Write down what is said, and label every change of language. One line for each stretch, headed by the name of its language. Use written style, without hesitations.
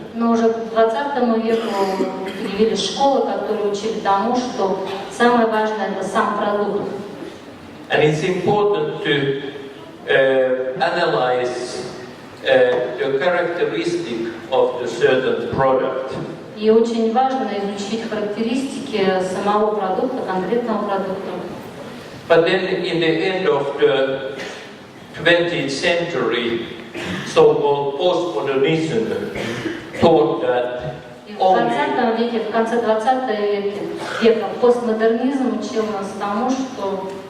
Russian: Но уже к 20 веку появились школы, которые учили тому, что самое важное – это сам продукт.
English: And it's important to analyze the characteristic of the certain product.
Russian: И очень важно изучить характеристики самого продукта, конкретного продукта.
English: But then in the end of the 20th century, so-called postmodernism taught that
Russian: И в 20 веке, в конце 20 века постмодернизм учил нас тому, что